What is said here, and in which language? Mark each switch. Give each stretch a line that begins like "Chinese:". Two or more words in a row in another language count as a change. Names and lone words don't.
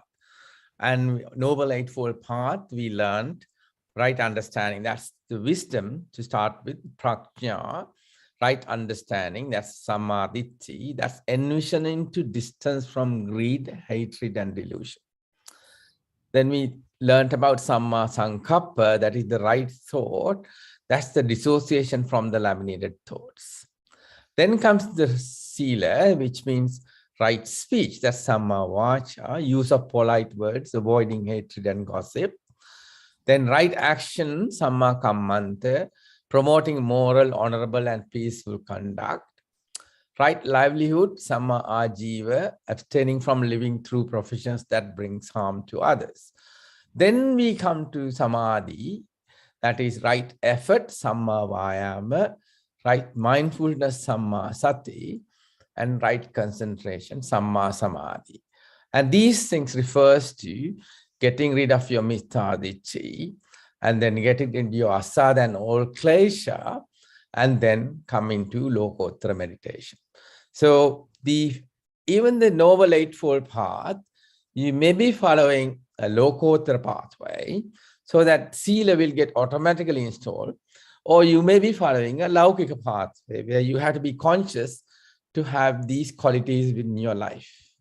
English: And Noble Eightfold Path, we learned right understanding. That's the wisdom to start with, prajna, right understanding. That's samadhi. That's envisioning to distance from greed, hatred, and delusion. Then we learned about
Pali: samma sankappa,
English: that is the right thought. That's the dissociation from the laminated thoughts. Then comes the sila, which means right speech. That's
Pali: samma vacha,
English: use of polite words, avoiding hatred and gossip. Then right action,
Pali: samma kammanta,
English: promoting moral, honorable, and peaceful conduct. Right livelihood,
Pali: samma ajiva,
English: abstaining from living through professions that brings harm to others. Then we come to samadhi, that is right effort,
Pali: samma vayama,
English: right mindfulness,
Pali: samma sati,
English: and right concentration,
Pali: samma samadhi.
English: And these things refers to getting rid of your mithadicci, and then getting into your asada and all klesha, and then come into lokottara meditation. So even the Noble Eightfold Path, you may be following a lokottara pathway, so that sila will get automatically installed, or you may be following a laukika pathway where you have to be conscious to have these qualities in your life.